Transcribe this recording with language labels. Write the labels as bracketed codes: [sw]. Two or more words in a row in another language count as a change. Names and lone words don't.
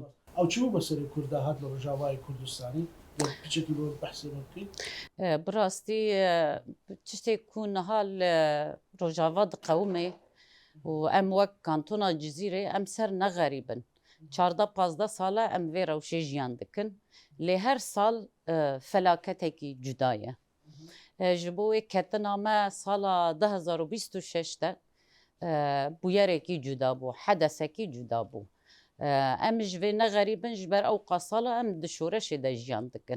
[ckb] ئەو چوو بەسەری کووردا هات لە ڕۆژاوای کوردستانی پچێکی بۆ بەحسێمە بکەین. [ku] بڕاستی تشتێک کو نەها لە ڕۆژاوا دقەومێ و ئەم وەک کانتۆنا جزیرێ ئەم سەر نەغەریبن. 14-15 ساڵە ئەم vê rewşê jiyan dikin lê her sal felaketeki cuda ye. Ji bo wê ketina me sala 2026 de bûyerekî cuda bû, hedesekî cuda bû. Em ji vê neğerîbin ji ber ew qasala em di şoreşê de jiyan dikin.